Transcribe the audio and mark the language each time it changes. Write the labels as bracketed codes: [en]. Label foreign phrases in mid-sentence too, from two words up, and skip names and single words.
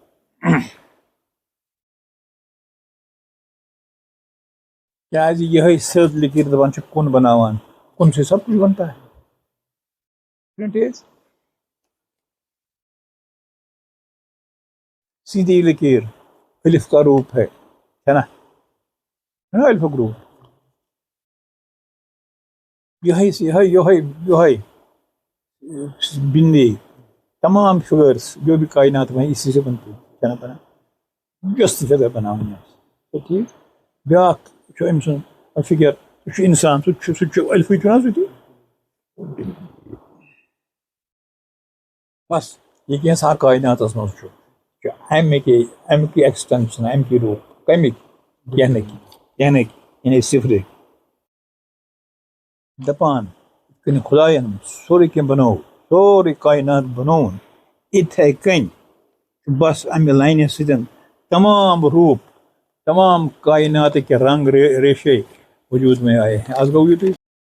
[ur] کیا یہ [ks] سیود لکیر دپان کن بناوان کن [ur] سے سب کچھ بنتا ہے سیدھی لکیر الف کا روپ ہے نا الف کا روپ یہ بندی تمام فگرس جو بھی کائنات میں اسی سے بنتی ہے نا بنا جس فگر بنا ٹھیک [ks] بیاکھ أمۍ سُنٛد فگر سُہ انسان سُہ الفی چھُ نا سُہ تہِ بس یہ کینٛژھا کائناتس منٛز چھُ امیُک ایکسٹینشن امیُک روٗپ کمیُک کینٛہہ یعنی صفرٕکۍ دپان کن خدایَن سورُے کینٛہہ بنوو سورُے کائنات بنووُن اِتھے کٔنۍ بس امہِ لاینہِ سۭتۍ تمام روٗپ [ur] تمام کائنات کے رنگ ریشے وجود میں آئے ہیں [ks] آج گوٚو یُتُے